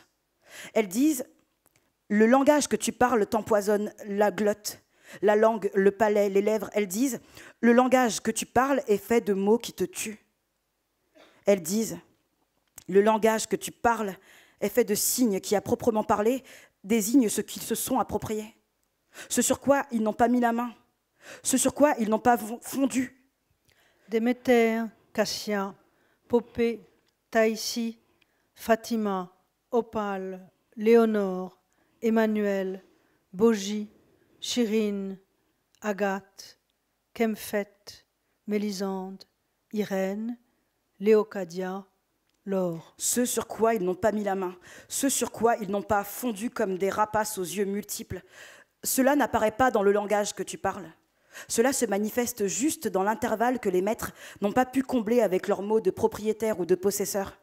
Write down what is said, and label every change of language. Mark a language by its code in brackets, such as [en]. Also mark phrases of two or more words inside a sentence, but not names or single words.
[fr] Elles disent, le langage que tu parles t'empoisonne la glotte, la langue, le palais, les lèvres, elles disent « Le langage que tu parles est fait de mots qui te tuent ». Elles disent « Le langage que tu parles est fait de signes qui, à proprement parler, désignent ce qu'ils se sont appropriés. Ce sur quoi ils n'ont pas mis la main, ce sur quoi ils n'ont pas fondu. » Déméter, Cassia, Popée, Taïsi, Fatima, Opale, Léonore, Emmanuel, Bogie, Chirine, Agathe, Kemphet, Mélisande, Irène, Léocadia, Laure. Ce sur quoi ils n'ont pas mis la main, ce sur quoi ils n'ont pas fondu comme des rapaces aux yeux multiples, cela n'apparaît pas dans le langage que tu parles. Cela se manifeste juste dans l'intervalle que les maîtres n'ont pas pu combler avec leurs mots de propriétaire ou de possesseur.